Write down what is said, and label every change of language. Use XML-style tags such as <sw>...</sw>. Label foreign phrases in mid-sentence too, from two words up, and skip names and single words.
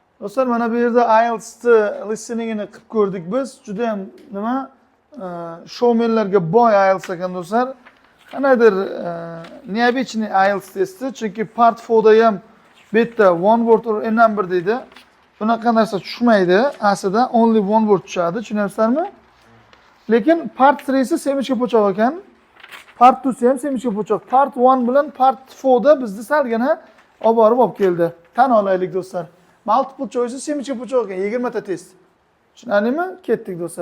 <uz>Do'stlar, mana bu yerda IELTS'ni listeningini qilib ko'rdik biz. Juda ham nima showmenlarga boy IELTS ekan do'stlar. Qanaydir необычный IELTS testi, chunki part 4 da ham bu yerda</uz> <en>one word or a number</en> <uz>deydi. Bunaqa narsa tushmaydi. Aslida</uz> <en>only one word</en> <uz>tushadi, tushunyapsizlarmi? Lekin part 3 si semichka po'choq ekan. Part 2 si ham semichka po'choq. Part 1 bilan part 4 da bizni salgina olib borib olib keldi. Tan olaylik do'stlar.</uz> <en>Multiple choice</en> <uz>semichka po'choq ekan, 20 ta test. Tushunadingmi? Ketdik do'stlar.</uz>